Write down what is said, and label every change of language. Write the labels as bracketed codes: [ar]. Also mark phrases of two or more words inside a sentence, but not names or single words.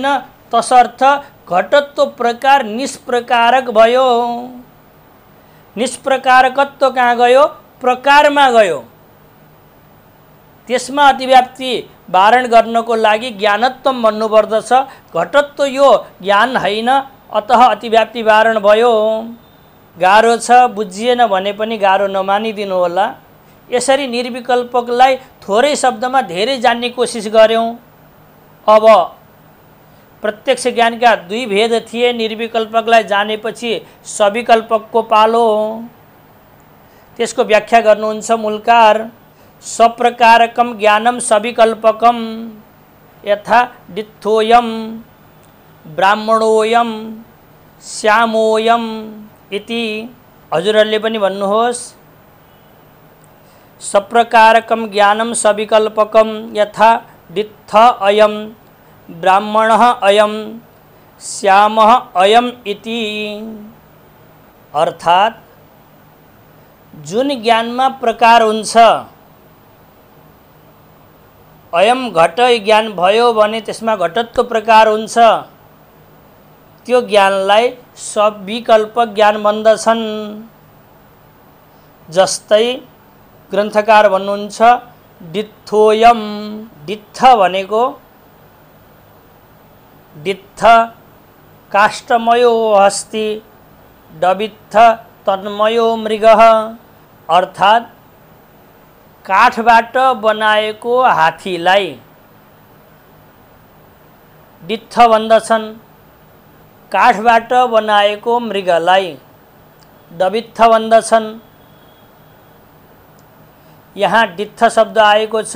[ne] तसर्थ घटत्व प्रकार निष्प्रकारक भयो। निष्प्रकारकत्व कहाँ गयो? प्रकारमा गयो। त्यसमा अतिव्याप्ति वारण गर्नको लागि ज्ञानत्व भन्नुपर्दछ। घटत्व यो ज्ञान होइन, अतः अतिव्याप्ति वारण भयो। गाह्रो छ, बुझिएन भने पनि गाह्रो नमानिदिनु होला। यसरी निर्विकल्पकलाई थोरै शब्दमा धेरै जान्ने कोसिस गर्यौँ। अब प्रत्यक्ष ज्ञानका दुई भेद थिए। निर्विकल्पकलाई जानेपछि सविकल्पकको पालो। त्यसको व्याख्या गर्नुहुन्छ मूलकार। [sa] सप्रकारकम ज्ञानम सविकल्पकम यथा डित्थोयम ब्राह्मणोयम श्यामोयम इति। [ne] हजुरहरूले पनि भन्नुहोस्। [sa] सप्रकारकम ज्ञानम सविकल्पकम यथा डित्थ अयम ब्राह्मणः अयम श्यामः अयम इति। [ne] अर्थात् जुन ज्ञानमा प्रकार हुन्छ, [sa] अयम घट [ne] ज्ञान भयो भने त्यसमा घटत्व प्रकार हुन्छ। त्यो ज्ञानलाई सविकल्पक ज्ञान भन्दछन्। जस्तै ग्रन्थकार भन्नुहुन्छ डित्थोयम। डित्थ भनेको [sa] डित्थ काष्ठमयो हस्ति डबित्थ तन्मयो मृगः। [ne] अर्थात् काठबाट बनाएको हात्तीलाई डित्थ भन्दछन्, काठबाट बनाएको मृगलाई। डबित्थ भन्दछन्। यहाँ डित्थ शब्द आएको छ।